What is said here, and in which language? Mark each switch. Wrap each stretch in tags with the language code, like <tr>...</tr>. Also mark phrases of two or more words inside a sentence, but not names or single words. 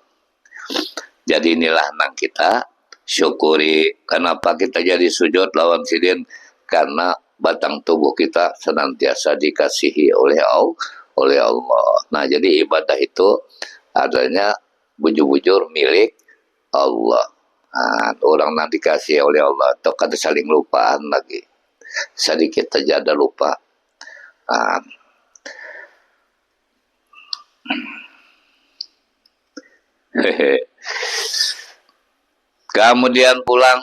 <bjn>Jadi inilah nang kita syukuri kenapa kita jadi sujud lawan sidin karena batang tubuh kita senantiasa dikasihi oleh Allah. Nah, jadi ibadah itu adanya bujur-bujur milik Allah. Nah, orang nanti dikasih oleh Allah atau kada saling lupaan lagi. Sedikit saja ada lupa. Nah, kemudian pulang.</bjn>